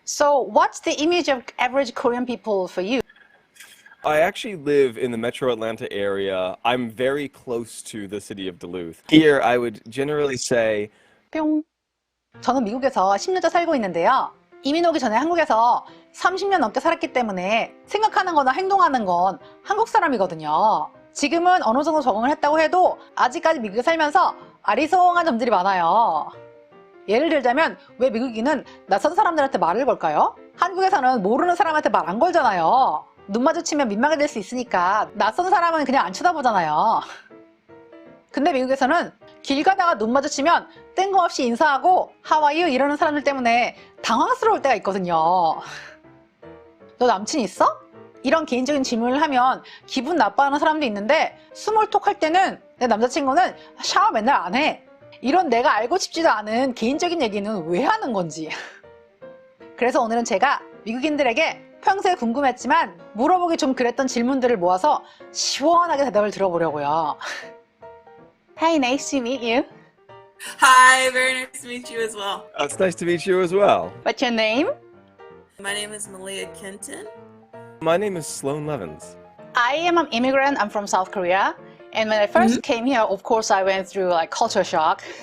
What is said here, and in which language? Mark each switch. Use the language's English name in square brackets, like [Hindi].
[English] So what's the image of average Korean people for you? I actually live in the metro Atlanta area. I'm very close to the city of Duluth. Here, I would generally say, 뿅. [Korean] 저는 미국에서 10년째 살고 있는데요. 이민 오기 전에 한국에서 30년 넘게 살았기 때문에 생각하는 거나 행동하는 건 한국 사람이거든요. 지금은 어느 정도 적응을 했다고 해도 아직까지 미국에 살면서 아리송한 점들이 많아요. 예를 들자면 왜 미국인은 낯선 사람들한테 말을 걸까요? 한국에서는 모르는 사람한테 말 안 걸잖아요. 눈 마주치면 민망해 될 수 있으니까 낯선 사람은 그냥 안 쳐다보잖아요. 근데 미국에서는 길 가다가 눈 마주치면 뜬금없이 인사하고 [English] How are you? [Korean] 이러는 사람들 때문에 당황스러울 때가 있거든요. 너 남친 있어? 이런 개인적인 질문을 하면 기분 나빠하는 사람도 있는데 스몰톡 할 때는 내 남자친구는 샤워 맨날 안 해. 이런 내가 알고 싶지도 않은 개인적인 얘기는 왜 하는 건지. 그래서 오늘은 제가 미국인들에게 평소에 궁금했지만 물어보기 좀 그랬던 질문들을 모아서 시원하게 대답을 들어보려고요. [English] Hi, nice to meet you. Hi, very nice to meet you as well. it's nice to meet you as well. What's your name? My name is Maleah Kenton. My name is Sloan Leavens. I am an immigrant. I'm from South Korea. And when I first came here, of course, I went through like culture shock.